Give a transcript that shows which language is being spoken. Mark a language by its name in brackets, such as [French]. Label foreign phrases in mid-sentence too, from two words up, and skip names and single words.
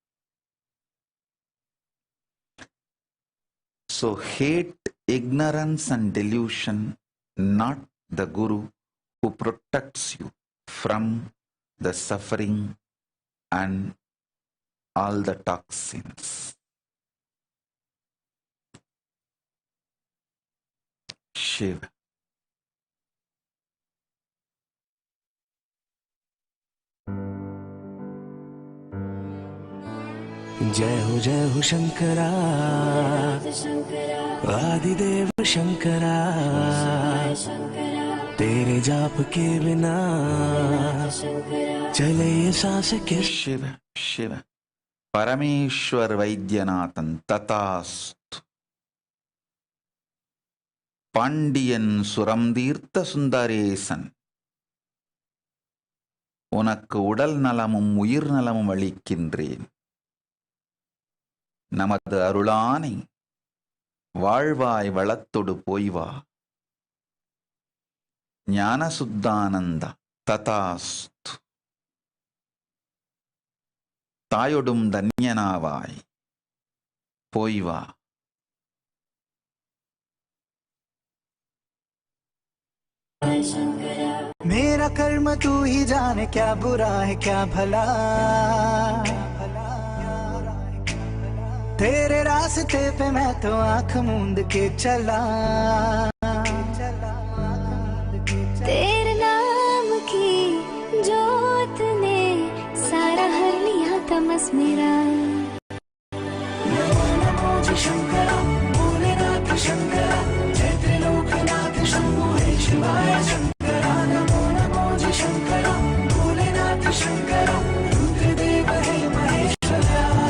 [English] So hate ignorance and delusion, not the Guru who protects you from the suffering and all the toxins. [Hindi] शिव। जय हो शंकरा, आदिदेव शंकरा, तेरे जाप के बिना चले ये सांस के। शिव शिव। परमेश्वर वैद्यनाथन तथास्तु। [Tamil] பாண்டியன் சுரம் தீர்த்த சுந்தரேசன், உனக்கு உடல் நலமும் உயிர் நலமும் அளிக்கின்றேன். நமது அருளானை வாழ்வாய் வளத்தொடு போய்வா. ஞான சுத்தானந்த ததாஸ்து. தாயொடும் தன்யனாவாய் போய்வா. [Hindi] मेरा कर्म तू ही जाने, क्या बुरा है क्या भला, तेरे रास्ते पे मैं तो आंख मूंद के चला। तेरे नाम की जोत ने सारा हर लिया तमस मेरा। नमो नमो जी शंकरा, भोलेनाथ शंकरा, जय त्रिलोकनाथ शंभो हे शिवाय शंकरा। नमो नमो जी शंकरा, भोलेनाथ शंकरा, रुद्रदेव हे महेश्वरा।